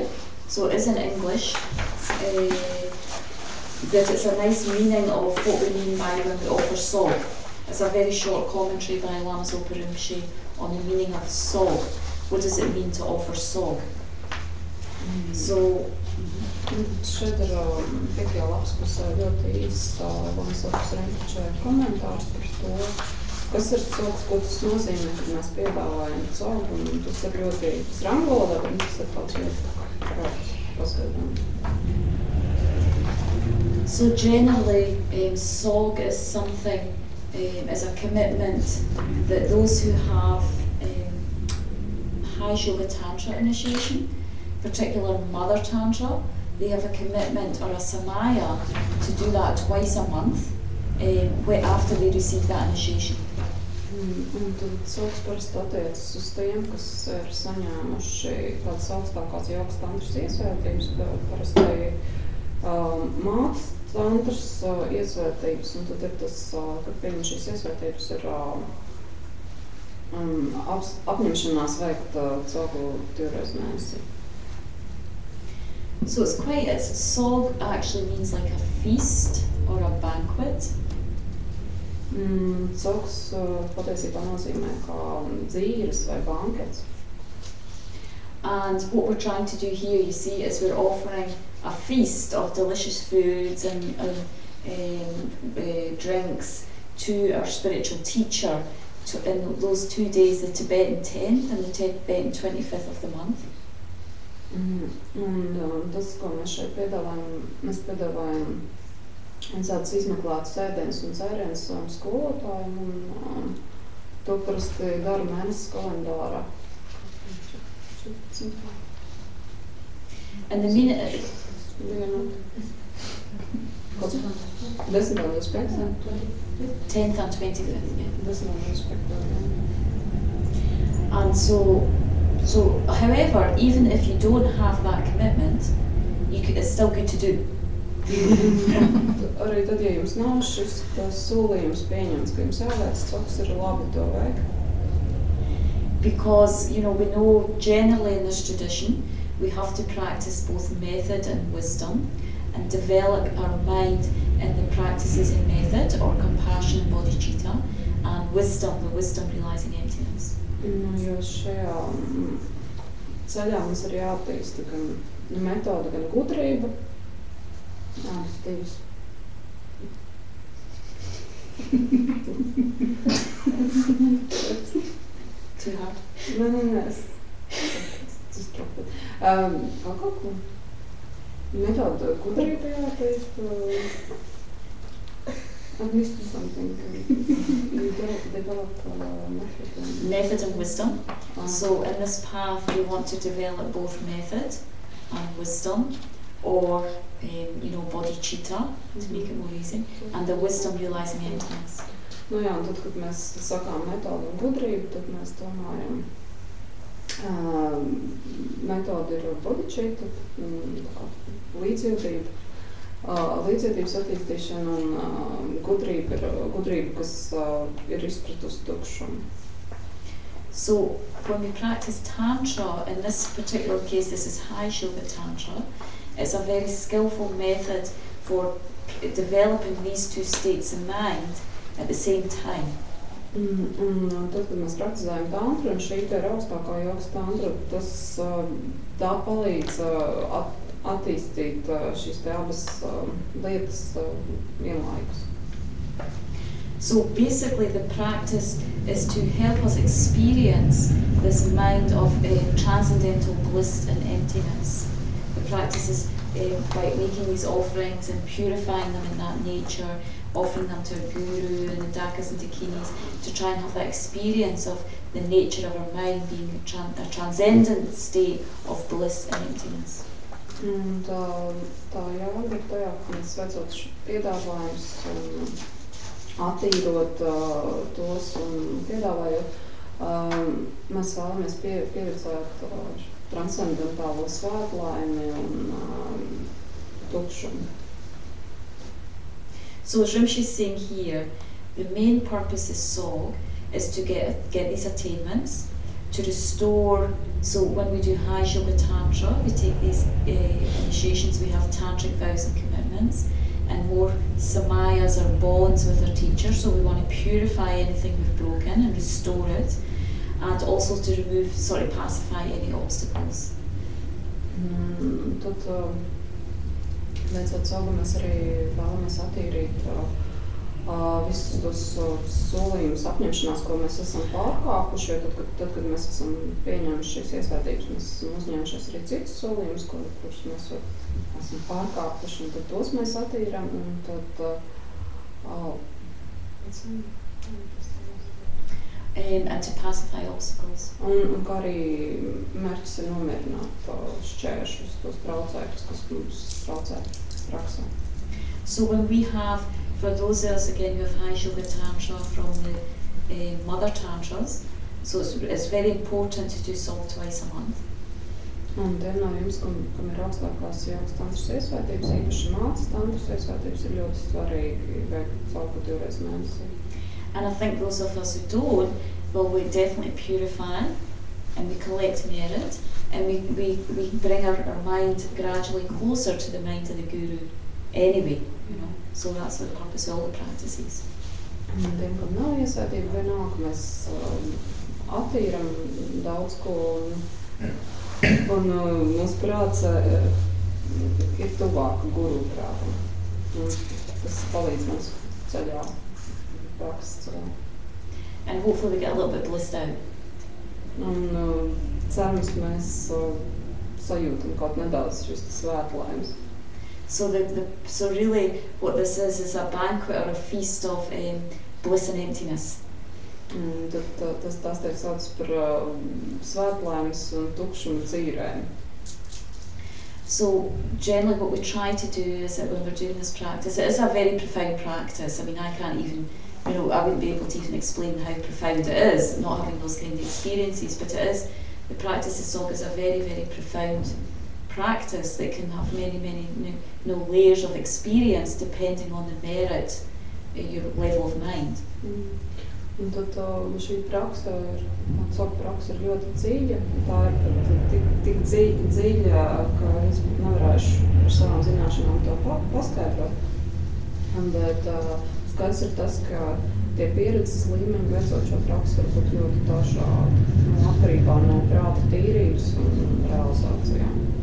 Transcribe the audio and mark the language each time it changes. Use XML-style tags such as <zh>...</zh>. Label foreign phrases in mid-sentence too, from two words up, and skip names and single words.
<en>So it is in English, but it's a nice meaning of what we mean by when we offer SOG. It's a very short commentary by Lama Zopa Rinpoche on the meaning of SOG. What does it mean to offer SOG? So,</en> <lv>šeit ir pēdējā lapspusē ļoti īsts Lama Zopas Rinpoche komentārs par to, kas ir SOGs, ko tas nozīmē, kad mēs piedāvājam SOG, un tas ir ļoti angļu valodā, bet tas ir tāds ļoti paskaidrojums.</lv> <en>So generally, SOG is something, is a commitment that those who have High Yoga Tantra initiation, particular Mother Tantra, they have a commitment or a samaya to do that twice a month after they receive that initiation.</en> <lv>Un tad SOGs parasti attiecas uz tiem, kas ir saņēmuši tādas augstākās jogas tantras iesvētības, parasti mātes tantras iesvētības, un tad ir tas, kad pieņem šīs iesvētības, ir apņemšanās veikt SOGu 2 reizes mēnesī.</lv> <en>So SOG actually means like a feast or a banquet.</en> <lv>SOGs patiesībā nozīmē kā dzīves vai bankets.</lv> <en>And what we're trying to do here, you see, is we're offering a feast of delicious foods and drinks to our spiritual teacher in those 2 days, the Tibetan 10th and the Tibetan 25th of the month.</en> <lv>Un tas, ko mēs šeit piedāvājam tāds izmeklētas ēdienas un dzēriens skolotājiem, un to parasti dara mēnesis kalendārā.</lv> <en>And the minute...</en> <lv>10. un 25.</lv> <en>10th and 25th, yeah.</en> <lv>10. un 25.</lv> <en>And so, however, even if you don't have that commitment, it's still good to do.</en> <lv>Arī tad, ja jums nav šis solījums pieņemts, ka jums jāveic coks, ir labi to veikt.</lv> <en>Because, we know generally in this tradition, we have to practice both method and wisdom and develop our mind in the practices in method or compassion and bodhicitta and wisdom, the wisdom realizing emptiness.</en> <lv>Jo šajā ceļā mums ir jāattīsta gan metode, gan gudrība. Abas divas.</lv> <en>Too hard? Nē. Just drop it.</en> <lv>Kaut ko? Metode gudrība jāattīsta.</lv> <en>At least something. You develop method and wisdom. So in this path, we want to develop both method and wisdom, or bodhicitta, to make it more easy, and the wisdom realizing emptiness.</en> <lv>Jā, un tad, kad mēs sakām metodu un gudrību, tad mēs domājam, metode ir bodhicitta, līdzjūtība. Līdzjūtības attīstīšana un gudrība, kas ir izpratusi tukšumu.</lv> <en>So when we practice Tantra, in this particular case, this is High Yoga Tantra, it's a very skillful method for developing these two states of mind at the same time.</en> <lv>Un tad, kad mēs praktizējam tantru, un šī ir augstākā jogas tantra, tā palīdz attīstīt šīs te abas lietas vienlaikus.</lv> <en>So basically the practice is to help us experience this mind of transcendental bliss and emptiness. The practice is by making these offerings and purifying them in that nature, offering them to a guru and the dakas and dakinis, to try and have that experience of the nature of our mind being a transcendent state of bliss and emptiness.</en> <lv>Un tā jāga ir tajā, ka mēs veicot piedāvājums un attīrot tos un piedāvājot, mēs vēlamies pieredzēt transcendentālo svētlaimi un tukšumu.</lv> <en>So as Rinpoche is saying here, the main purpose of SOG is to get these attainments, to restore. So when we do High Yoga Tantra, we take these initiations, we have tantric vows and commitments, and more samayas or bonds with our teacher, so we want to purify anything we've broken and restore it, and also to remove, pacify any obstacles.</en> <lv>Tad, veicot sogu, mēs arī vēlamies attīrīt visus tos solījumus, apņemšanās, ko mēs esam pārkāpuši, jo tad, kad mēs esam pieņēmuši šīs iesvētības, mēs esam uzņēmušies arī citus solījumus, kurus mēs esam pārkāpuši, un tad tos mēs attīram, un tad</lv> <en>and to pacify obstacles.</en> <lv>Un kā arī mērķis ir nomierināt šķēršļus, tos traucēkļus, kas mums traucē praksē.</lv> <en>So when we have, for those of us again who have High Yoga Tantra from the Mother Tantras, so it's very important to do SOG twice a month.</en> <lv>Un tiem no jums, kam ir augstākās jogas tantras iesvētības, īpaši mācas tantras iesvētības, ir ļoti svarīgi veikt SOG 2 reizes mēnesī.</lv> <en>And I think those of us who don't, well, we definitely purify and we collect merit, and we bring our mind gradually closer to the mind of the Guru anyway, So that's the purpose of all the practices.</en> <lv>Un tiem, kam nav iesvētība, vienalga, mēs attīram daudz ko, un mūsu prāts ir tuvāk guru prātam. Tas palīdz mums ceļā, prakses ceļā.</lv> <en>and hopefully we get a little bit blissed out.</en> <lv>Un cerams, mēs sajūtam kaut nedaudz šis svētlaimes.</lv> <en>So so really what this is a banquet or a feast of bliss and emptiness.</en> <lv>Tad tas tiek sauc par svētlaimes un tukšumu dzīrēm.</lv> <en>So generally what we try to do is that when we're doing this practice, it is a very profound practice. I mean, I can't even, I wouldn't be able to even explain how profound it is, not having those kind of experiences, but it is, the practice itself is a very, very profound practice that can have many, many layers of experience depending on the merit, your level of mind.</en> <lv>Un tad šī praksa ir ļoti dziļa. Tā ir tik dziļa, ka es nevarēšu ar savām zināšanām to paskaidrot. Bet skaidrs ir tas, ka tie pieredzes līmeņi veicot šo praksu var būt ļoti dažādi, atkarībā no prāta tīrības un realizācijām.</lv>